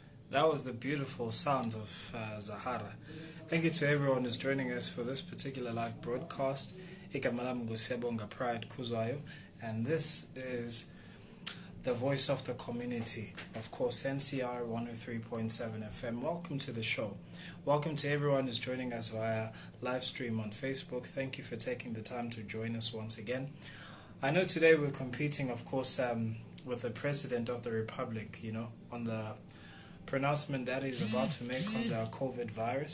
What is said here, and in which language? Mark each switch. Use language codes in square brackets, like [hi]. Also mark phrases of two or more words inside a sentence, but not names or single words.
[en] That was the beautiful sounds of Zahara. Thank you to everyone who's joining us for this particular live broadcast. [zu] Igama lami nguSiyabonga Pride Khuzwayo, [en] and this is the voice of the community, of course, NCR 103.7 FM. Welcome to the show. Welcome to everyone who's joining us via live stream on Facebook. Thank you for taking the time to join us once again. I know today we're competing, of course, with the President of the Republic, on the pronouncement that he's about to make on the COVID virus.